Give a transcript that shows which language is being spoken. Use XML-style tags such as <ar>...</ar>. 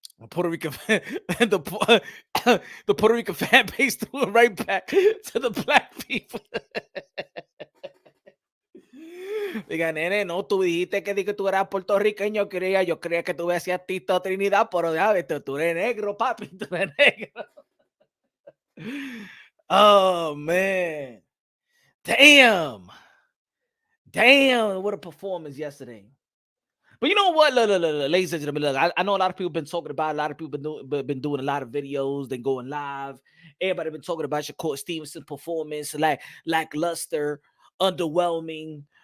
<en>Puerto Rican the Puerto Rican fan base threw it right back to the black people.</en> <es>Diga, nene, no, tú dijiste que tú eras puertorriqueño, yo creía que tú decías Tito Trinidad, pero ya ves, tú eres negro, papi, tú eres negro.</es> <en>Oh, man. Damn, what a performance yesterday. But you know what, look, ladies and gentlemen, look, I know a lot of people been talking about, a lot of people been doing a lot of videos, then going live. Everybody been talking about Shakur Stevenson's performance, like lackluster, underwhelming.</en>